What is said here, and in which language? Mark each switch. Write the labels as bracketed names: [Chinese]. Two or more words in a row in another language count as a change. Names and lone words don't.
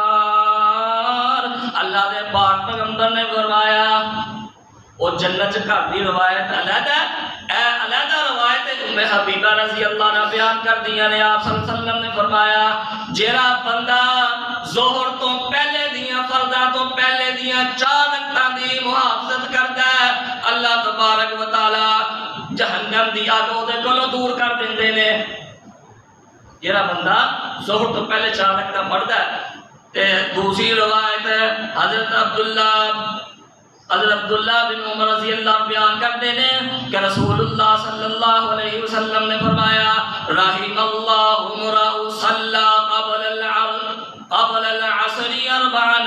[Punjabi] اللہ دے پاک پیغمبر نے فرمایا وہ جنت گھر دی روایت علیحدہ علیحدہ روایت ام حبیبہ [Arabic] رضی اللہ عنہ [Punjabi] بیان کر دیا نے آپ [Arabic] صلی اللہ علیہ وسلم [Punjabi] نے فرمایا جیڑا بندہ ظہر تو پہلے دیاں فرضاں تو پہلے دیاں 4 رکعتاں دی محافظت کردا ہے [Arabic] اللہ تبارک و تعالی [Punjabi] جہنم دی اگ دے کولوں دور کر دیندے نے۔ جیڑا بندہ ظہر تو پہلے 4 رکعتاں پڑھدا ہے تے دوسری روایت حضرت عبداللہ بن عمر [Arabic] رضی اللہ عنہ [Urdu] بیان کرتے ہیں کہ [Punjabi] رسول اللہ [Arabic] صلی اللہ علیہ وسلم [Punjabi] نے فرمایا [Arabic] رحم اللہ امرأ صلی قبل العصر 4۔